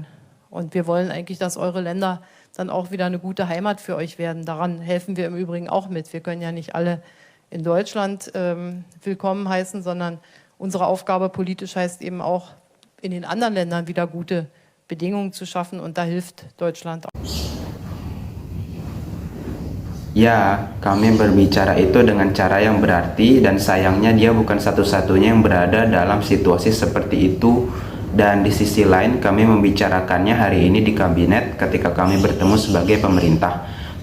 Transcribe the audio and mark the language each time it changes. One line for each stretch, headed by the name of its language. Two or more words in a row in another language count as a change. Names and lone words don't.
German: Und wir wollen eigentlich, dass eure Länder dann auch wieder eine gute Heimat für euch werden. Daran helfen wir im Übrigen auch mit. Wir können ja nicht alle in Deutschland willkommen heißen, sondern unsere Aufgabe politisch heißt eben auch, in den anderen Ländern wieder gute Bedingungen zu schaffen. Und da hilft Deutschland auch.
Indonesian: Ya, kami berbicara itu dengan cara yang berarti dan sayangnya dia bukan satu-satunya yang berada dalam situasi seperti itu. Dan di sisi lain kami membicarakannya hari ini di kabinet ketika kami bertemu sebagai pemerintah.